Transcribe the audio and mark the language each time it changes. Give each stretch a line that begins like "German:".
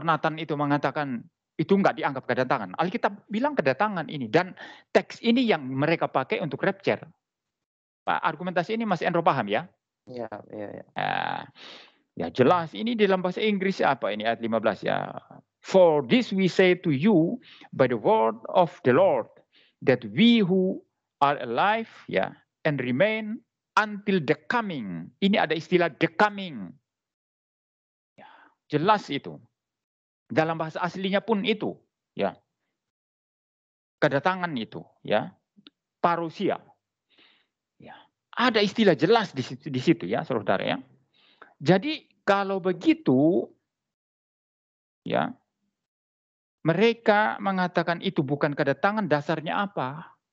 Indonesian: Nathan itu mengatakan itu enggak dianggap kedatangan? Alkitab bilang kedatangan ini. Dan teks ini yang mereka pakai untuk rapture. Pak, argumentasi ini Mas Enro paham ya? Iya. Ya jelas ini dalam bahasa Inggris apa ini ayat 15 ya.
English: For this we say to you by the word of the Lord that we who are alive ya and remain until the coming.
Indonesian: Ini ada istilah the coming. Ya, jelas itu. Dalam bahasa aslinya pun itu ya. Kedatangan itu ya. Parousia. Ya. Ada istilah jelas di situ ya, saudara ya. Jadi kalau begitu, ya, mereka mengatakan itu bukan kedatangan, dasarnya apa?